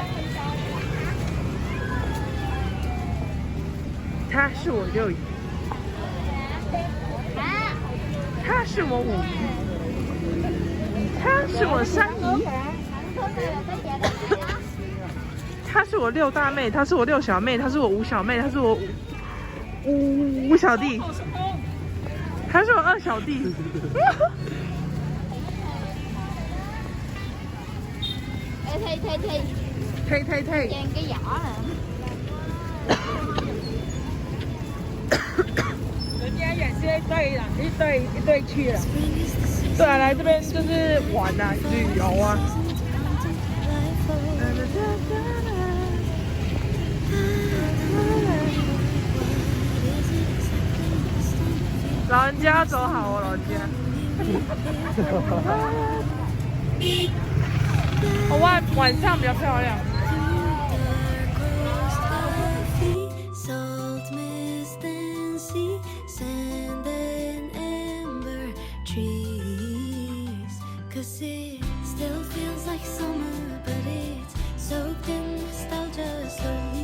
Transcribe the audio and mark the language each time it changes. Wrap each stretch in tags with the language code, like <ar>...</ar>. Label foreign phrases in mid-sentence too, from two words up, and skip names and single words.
<zh>他是我六姨，他是我五姨，他是我三姨，他是我六大妹，他是我六小妹，他是我五小妹，他是我五小弟，他是我二小弟。Thay</zh> <vi>Trang cái giỏ nè.</vi> <zh>人家也是一对去了。对啊，来这边就是玩啊，旅游啊。老人家走好哦，老人家。晚上比较漂亮。</zh> <en>Salt mist and sea, sand and amber trees. 'Cause it still feels like summer, but it's soaked in nostalgia slowly.</en>